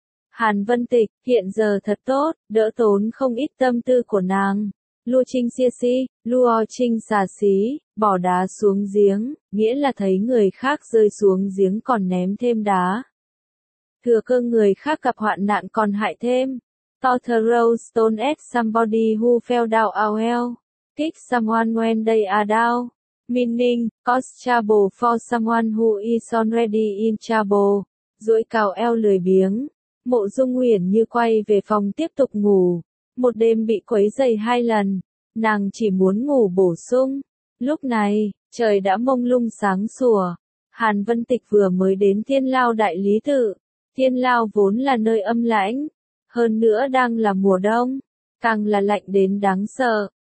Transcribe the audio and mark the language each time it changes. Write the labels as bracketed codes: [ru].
[vi] Hàn Vân Tịch, hiện giờ thật tốt, đỡ tốn không ít tâm tư của nàng. [zh] Lua trinh xia xí, lua trinh xà xí, [vi] bỏ đá xuống giếng, nghĩa là thấy người khác rơi xuống giếng còn ném thêm đá. Thừa cơ người khác gặp hoạn nạn còn hại thêm. [en] To throw stone at somebody who fell down a well. Kick someone when they are down. Meaning, cause trouble for someone who is already in trouble. [vi] Duỗi cào eo lười biếng. Mộ Dung Uyển Như quay về phòng tiếp tục ngủ. Một đêm bị quấy rầy hai lần, nàng chỉ muốn ngủ bổ sung. Lúc này, trời đã mông lung sáng sủa. Hàn Vân Tịch vừa mới đến Thiên Lao Đại Lý Tự. Thiên Lao vốn là nơi âm lãnh, hơn nữa đang là mùa đông, càng là lạnh đến đáng sợ.